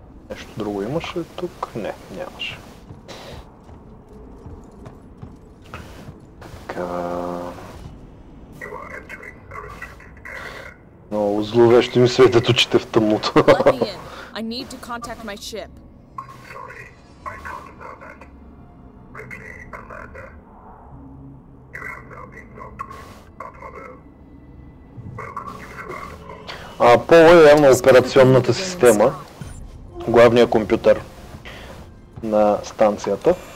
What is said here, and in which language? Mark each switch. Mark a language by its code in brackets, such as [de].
[bg] Нещо друго имаше тук? Не, нямаше. Така. Много зловещо ми светят очите в тъмното. [en] I need to contact my ship. Sorry, I can't allow that. Ripley, Amanda, you have now been locked with Apollo. Welcome to the [bg] Apollo е явно операционната система, главният компютър на станцията.